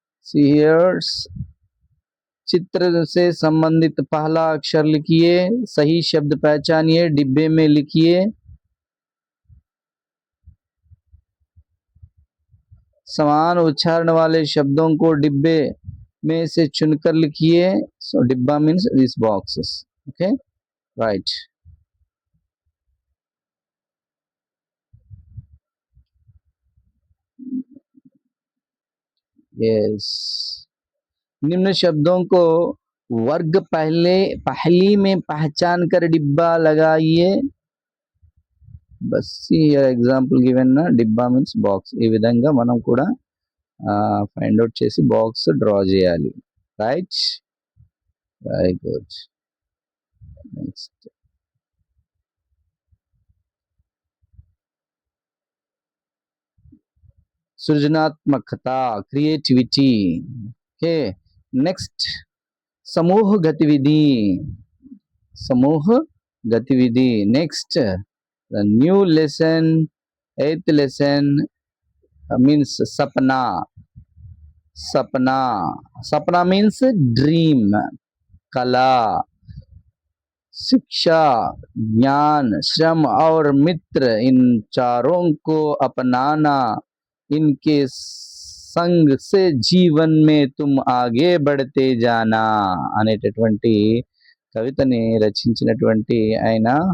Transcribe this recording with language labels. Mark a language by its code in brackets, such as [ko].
[en] See here, [hi] चित्र से संबंधित पहला अक्षर लिखिए, सही शब्द पहचानिए, डिब्बे में लिखिए. समान उच्चारण वाले शब्दों को डिब्बे में से चुनकर लिखिए. [en] So डिब्बा means these boxes. Okay, right. Yes. [hi] निम्न शब्दों को वर्ग पहली में पहचान कर डिब्बा लगाइए. [en] बस here example given na, డిబ్బా means box. [te] ఈ విధంగా మనం కూడా ఫైండ్ అవుట్ చేసి బాక్స్ డ్రా చేయాలి. [en] Right, very good. [te] నెక్స్ట్ సృజనాత్మకత, క్రియేటివిటీ. [en] okay, next [hi] समूह गतिविधि, समूह गतिविधि. [en] next the new lesson, eighth lesson means sapna, sapna, sapna means dream, [hi] कला, शिक्षा, ज्ञान, श्रम और मित्र, इन चारों को अपनाना, इनके సంగ్ సే జీవన్ మే తుమ్ ఆగే బడితే జానా [te] అనేటటువంటి కవితని రచించినటువంటి ఆయన.